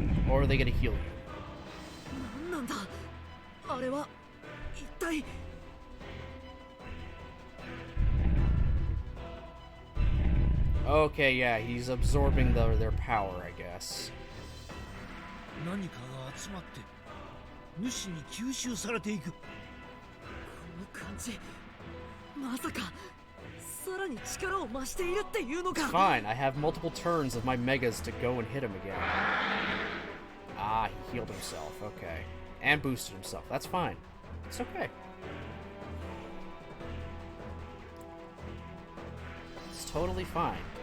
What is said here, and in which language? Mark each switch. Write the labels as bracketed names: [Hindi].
[English] Or are they gonna heal you? [Japanese] なんだあれは一体 [English] Okay, yeah, he's absorbing their power, I guess. [Japanese] 何かが集まって主に吸収されていく。この感じまさかさらに力を増しているっていうのか [English] Fine, I have multiple turns of my megas to go and hit him again. Ah, he healed himself, okay. And boosted himself, that's fine. It's okay. It's totally fine.